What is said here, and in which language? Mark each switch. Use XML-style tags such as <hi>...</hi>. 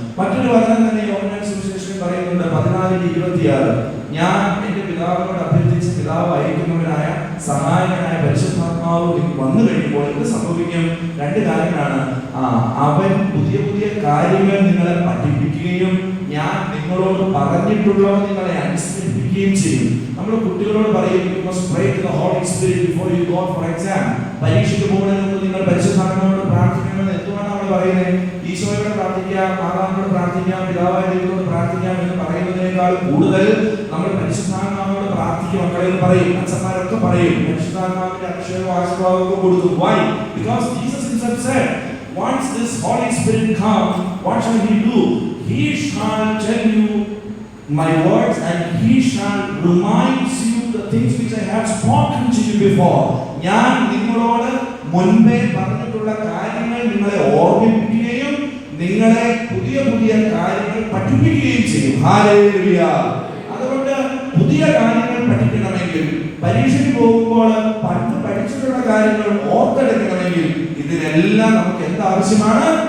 <ml>മറ്റൊരു വചനം തന്നെ യോഹന്നാൻ സുവിശേഷം പറയുന്നുണ്ട് 14:26, ഞാൻ എന്റെ പിതാവിനോട് അഭ്യർത്ഥിച്ച് പിതാവ് അയക്കുന്നവനായ സഹായകനായ പരിശുദ്ധാത്മാവ് വന്നു കഴിയുമ്പോൾ എന്ത് സംഭവിക്കും? 2 കാര്യങ്ങളാണ്. അവൻ പുതിയ പുതിയ കാര്യങ്ങൾ നിങ്ങളെ പഠിപ്പിക്കുകയും ഞാൻ നിങ്ങളോട് പറഞ്ഞിട്ടുള്ളവ നിങ്ങളെ അനുസ്മരിപ്പിക്കുകയും ചെയ്യും. നമ്മൾ കുട്ടികളോട് പറയും,</ml> <en>you must pray to the Holy Spirit before you go for exam.</en> <ml>പരീക്ഷയ്ക്ക് പോകുന്നതിന് മുമ്പ് നിങ്ങൾ പരിശുദ്ധാത്മാവിനോട് പ്രാർത്ഥിക്കണമെന്ന് എന്തുകൊണ്ടാണ് നമ്മൾ പറയുന്നത്? ഈശോയോട് പ്രാർത്ഥിക്കാം, മാതാവിനോട് പ്രാർത്ഥിക്കാം, പിതാവായ ദൈവത്തോട് പ്രാർത്ഥിക്കാം എന്ന് പറയുന്നതിനേക്കാൾ കൂടുതൽ നമ്മൾ പരിശുദ്ധാത്മാവിനോട് പ്രാർത്ഥിക്കും മക്കളെ എന്ന് പറയും. അച്ഛന്മാരൊക്കെ പറയും പരിശുദ്ധാത്മാവിന്റെ അഭിഷേകവും ആശീർവാദവും കൊടുക്കും.</ml> <en>Why? Because Jesus himself said, once this Holy Spirit comes, what shall he do? He shall tell you my words and he shall remind you the things which I have spoken to you before.</en> <ml>ഞാൻ നിങ്ങളോട് മുൻപേ പറഞ്ഞിട്ടുള്ള കാര്യങ്ങൾ നിങ്ങളെ ഓർമ്മിപ്പിക്കുകയും നിങ്ങളെ പുതിയ പുതിയ കാര്യങ്ങൾ പഠിപ്പിക്കുകയും ചെയ്യും. ഹല്ലേലൂയ. അതുകൊണ്ട് പുതിയ കാര്യങ്ങൾ പഠിക്കണമെങ്കിൽ, പരീക്ഷയ്ക്ക് പോകുമ്പോൾ പണ്ട് പഠിച്ചിട്ടുള്ള കാര്യങ്ങൾ ഓർത്തെടുക്കണമെങ്കിൽ ഇതിനെല്ലാം നമുക്ക് എന്താവശ്യമാണ്?</ml>